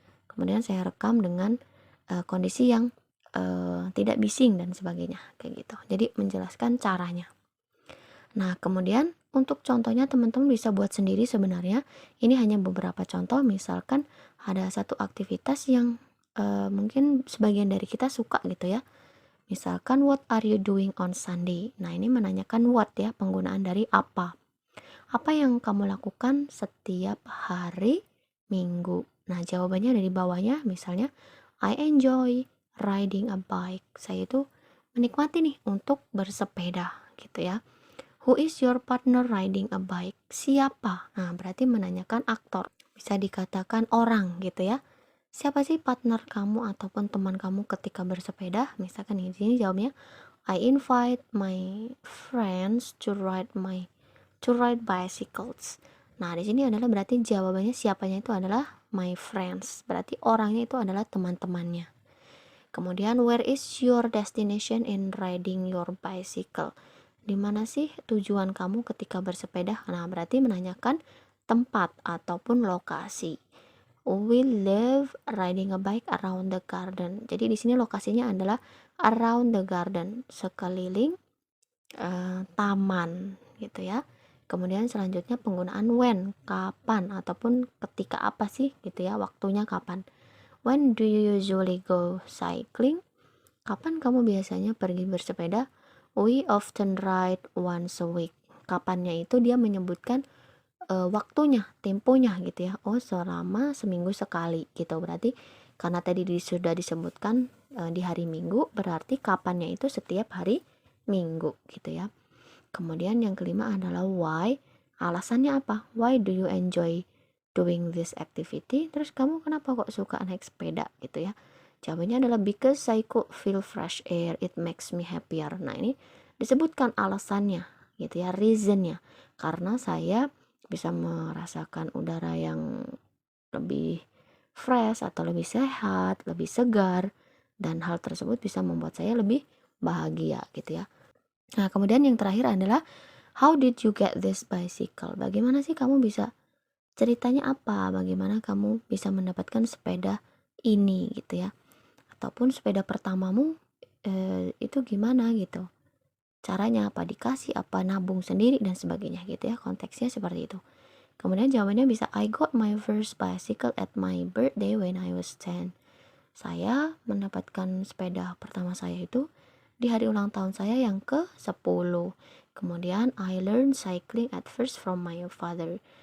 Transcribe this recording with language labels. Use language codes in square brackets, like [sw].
[id] Kemudian saya rekam dengan kondisi yang tidak bising dan sebagainya, kayak gitu. Jadi menjelaskan caranya. Nah, kemudian untuk contohnya teman-teman bisa buat sendiri sebenarnya. Ini hanya beberapa contoh, misalkan ada satu aktivitas yang mungkin sebagian dari kita suka gitu ya. Misalkan [en] what are you doing on Sunday? [id] Nah, ini menanyakan what ya, penggunaan dari apa. Apa yang kamu lakukan setiap hari Minggu? Nah, jawabannya ada di bawahnya, misalnya [en] I enjoy riding a bike. [id] Saya itu menikmati nih untuk bersepeda gitu ya. [en] Who is your partner riding a bike? [id] Siapa? Nah, berarti menanyakan aktor. Bisa dikatakan orang gitu ya. Siapa sih partner kamu ataupun teman kamu ketika bersepeda? Misalkan di sini jawabnya, [en] I invite my friends to ride bicycles. [id] Nah, di sini adalah berarti jawabannya siapanya itu adalah [en] my friends. [id] Berarti orangnya itu adalah teman-temannya. Kemudian, [en] where is your destination in riding your bicycle? [id] Di mana sih tujuan kamu ketika bersepeda? Nah, berarti menanyakan tempat ataupun lokasi. [en] We live riding a bike around the garden. [id] Jadi di sini lokasinya adalah [en] around the garden, [id] sekeliling taman gitu ya. Kemudian selanjutnya penggunaan when, kapan ataupun ketika apa sih gitu ya, waktunya kapan. [en] When do you usually go cycling? [id] Kapan kamu biasanya pergi bersepeda? [en] We often ride once a week. [id] Kapannya itu dia menyebutkan waktunya, temponya gitu ya. Oh, selama seminggu sekali gitu. Berarti karena tadi sudah disebutkan di hari Minggu, berarti kapannya itu setiap hari Minggu gitu ya. Kemudian yang kelima adalah why. Alasannya apa? [en] Why do you enjoy doing this activity? [id] Terus kamu kenapa kok suka naik sepeda gitu ya? Jawabannya adalah [en] because I could feel fresh air, it makes me happier. [id] Nah, ini disebutkan alasannya gitu ya, reasonnya. Karena saya bisa merasakan udara yang lebih fresh atau lebih sehat, lebih segar, dan hal tersebut bisa membuat saya lebih bahagia gitu ya. Nah, kemudian yang terakhir adalah [en] how did you get this bicycle? [id] Bagaimana sih kamu bisa, ceritanya apa? Bagaimana kamu bisa mendapatkan sepeda ini gitu ya? Ataupun sepeda pertamamu itu gimana gitu? Caranya apa? Dikasih apa? Nabung sendiri dan sebagainya gitu ya. Konteksnya seperti itu. Kemudian jawabannya bisa [en] I got my first bicycle at my birthday when I was 10. [id] Saya mendapatkan sepeda pertama saya itu di hari ulang tahun saya yang ke-10. Kemudian [en] I learned cycling at first from my father.